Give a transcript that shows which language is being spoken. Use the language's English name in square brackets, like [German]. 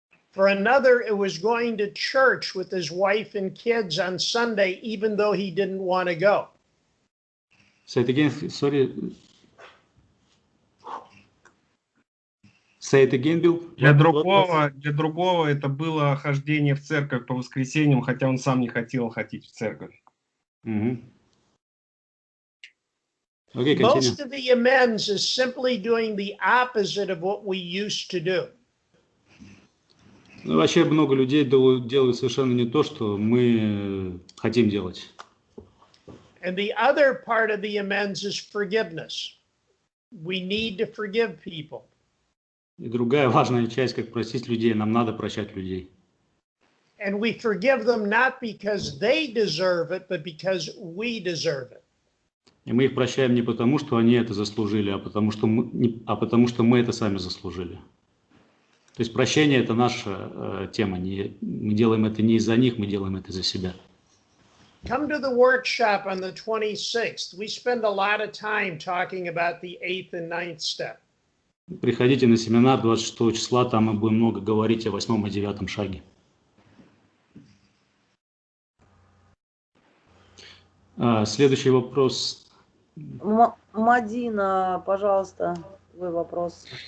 [English] For another, it was going to church with his wife and kids on Sunday, even though he didn't want to go. Say it again, sorry. Say it again, Bill. [Russian] Для другого это было хождение в церковь по воскресеньям, хотя он сам не хотел ходить в церковь. [English] Okay, Most of the amends is simply doing the opposite of what we used to do. [Russian] Ну, вообще много людей делают совершенно не то, что мы хотим делать. [English] And the other part of the amends is forgiveness. We need to forgive people. [Russian] И другая важная часть, как простить людей, нам надо прощать людей. [English] And we forgive them not because they deserve it, but because we deserve it. [Russian] И мы их прощаем не потому, что они это заслужили, а потому что мы это сами заслужили. То есть прощение – это наша тема. Мы делаем это не из-за них, мы делаем это за себя. [English] Come to the workshop on the 26th. We spend a lot of time talking about the 8th and 9th step. [Russian] Приходите на семинар 26 числа, там мы будем много говорить о 8-м и 9-м шаге. Следующий вопрос. Мадина, пожалуйста, твой вопрос.